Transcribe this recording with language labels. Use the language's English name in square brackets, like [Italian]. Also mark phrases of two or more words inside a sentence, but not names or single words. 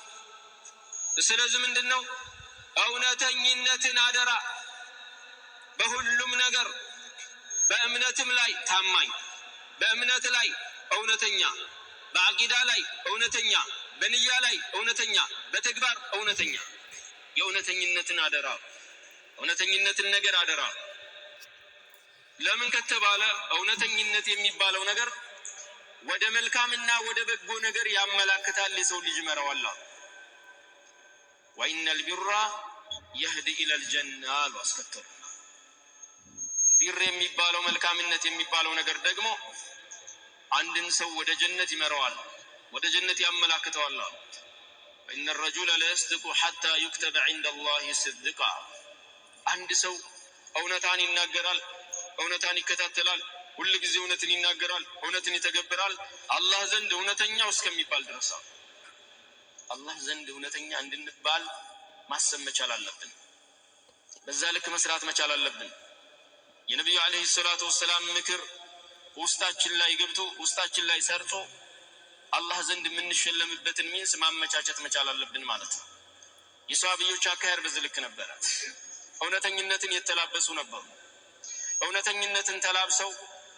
[Amharic] ስለዚህ ምንድነው እውነተኝነትን አደራ። በሁሉም ነገር በእምነትም ላይ ታማኝ፣ በእምነት ላይ እውነተኛ፣ በአቂዳ ላይ እውነተኛ፣ በንያ ላይ እውነተኛ፣ በተግባር እውነተኛ። የእውነተኝነትን አደራ፣ እውነተኝነትን ነገር አደራ። ለምን ከተባለ እውነተኝነት የሚባለው ነገር ወደ መልካምና ወደ በጎ ነገር ያመላክታል፣ የሰው ልጅ ይመራዋል። [Arabic] وإن البر يهدي إلى الجنة [Amharic] አስከተሉ። ቢር የሚባለው መልካምነት የሚባለው ነገር ደግሞ አንድን ሰው ወደ ጀነት ይመራዋል፣ ወደ ጀነት ያመላክተዋል። [Arabic] وإن الرجل لا يصدق حتى يكتب عند الله صدقا [Amharic] አንድ ሰው እውነታን ይናገራል፣ እውነታን ይከታተላል፣ ሁሉ ጊዜ እውነትን ይናገራል፣ እውነትን ይተገብራል አላህ ዘንድ እውነተኛው እስከሚባል ድረስ አላህ ዘንድ እውነተኛ እንድንባል ማሰብ መቻል አለብን። በዛ ልክ መስራት መቻል አለብን። የነብዩ [Arabic] عليه الصلاة والسلام [Amharic] ምክር ውስጣችን ላይ ገብቶ ውስጣችን ላይ ሰርጾ አላህ ዘንድ የምንሸለምበትን ሚንስ ማመቻቸት መቻል አለብን ማለት ነው። የሷሃቢዎች አካሄድ በዚህ ልክ ነበር። እውነተኝነትን የተላበሱ ነበሩ። እውነተኝነትን ተላብሰው